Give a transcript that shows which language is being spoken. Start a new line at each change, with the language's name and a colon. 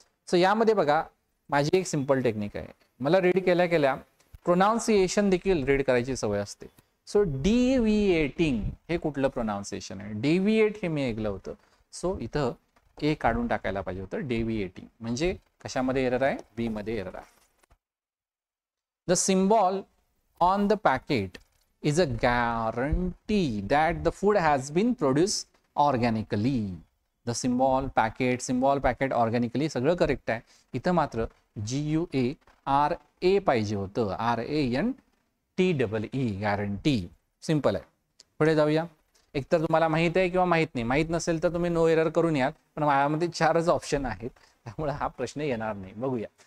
Marathi: So यामध्ये बघा माझी एक सिंपल टेक्निक आहे. मला रीड केल्या प्रोनाउन्सिएशन देखील रीड करायची सवय असते. सो डिव्हिएटिंग हे कुठलं प्रोनाउन्सिएशन आहे? डेव्हिएट हे मी ऐकलं होतं. सो इथं ए काढून टाकायला पाहिजे होतं. डेव्हिएटिंग म्हणजे कशामध्ये एरर आहे? बी मध्ये एरर आहे.
English: The symbol on the packet is a guarantee that the food has been produced organically. The symbol packet organically
Marathi: सगळं करेक्ट आहे. इथं मात्र GUARA पाहिजे होतं. RANTEE guarantee. सिंपल आहे. पुढे जाऊया. एकतर तुम्हाला माहित आहे किंवा माहित नाही. माहित नसेल तर तुम्ही नो एरर करून याल, पण माझ्यामध्ये 4च ऑप्शन आहेत, त्यामुळे हा प्रश्न येणार नाही. बघूया.